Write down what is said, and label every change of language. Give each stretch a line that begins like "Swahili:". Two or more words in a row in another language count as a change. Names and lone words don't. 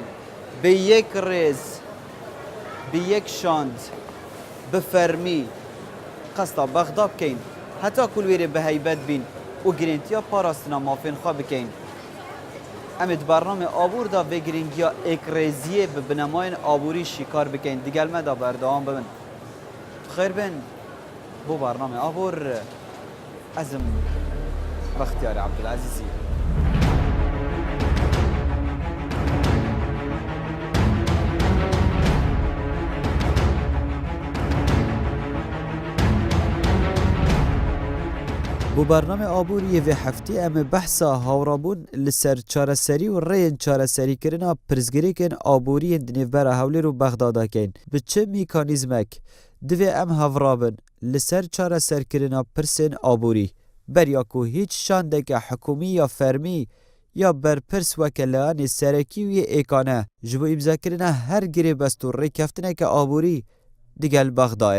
Kurdish: Bi yek rêz, bi yek şand, bi fermî qesta Bexda bikin heta ku li wêrê bi heybet bîn û girêntiya parastina mafên xwe bikin. Em ê di bername abor da vê girîngiya êkrêziyê bi binemayên aborî şîkar bikin. Digel me da berdewam bibin. Xêr bin bu bername abor ez im Bextiyarî Ebdulezîzî. بۆ بەرنامە ئابووری vê heftê em ê behsa hawrabûn li ser çareserî û rêyên çareserîkirina pirsgirêkên aboriyên di nêvbera Hewlêr û Bexda dakin. Bi çi mîkanîzmek divê em hevrabin li ser çareserkirina pirsên aborî beriya ku hîç şandeke hikûmî ya fermî ya berpirs weke leanê serekî wî êkane ji bo îmzakirina her girêbest û rêkeftineke aborî digel Bexdayê.